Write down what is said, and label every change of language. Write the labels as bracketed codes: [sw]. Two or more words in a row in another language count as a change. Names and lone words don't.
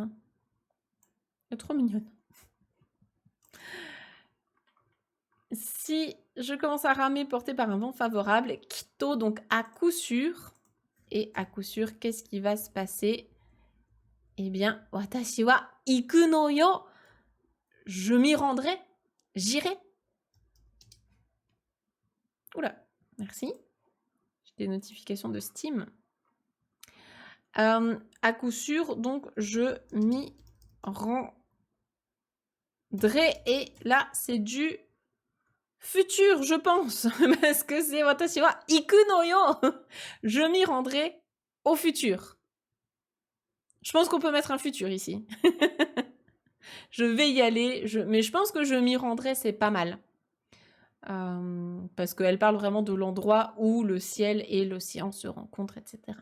[fr] Hein. Elle est trop mignonne. Si je commence à ramer porté par un vent favorable, kitto, donc à coup sûr. Et à coup sûr, qu'est-ce qui va se passer? Eh bien, [ja] 私は行くのよ. [fr] Je m'y rendrai. J'irai. Oula, merci. J'ai des notifications de Steam. À coup sûr, donc, je m'y rendrai. Et là, c'est du futur, je pense. Parce que c'est [ja] 私は行くのよ. [fr] Je m'y rendrai au futur. Je pense qu'on peut mettre un futur ici. Je vais y aller, mais je pense que je m'y rendrai, c'est pas mal. Parce qu'elle parle vraiment de l'endroit où le ciel et l'océan se rencontrent, etc.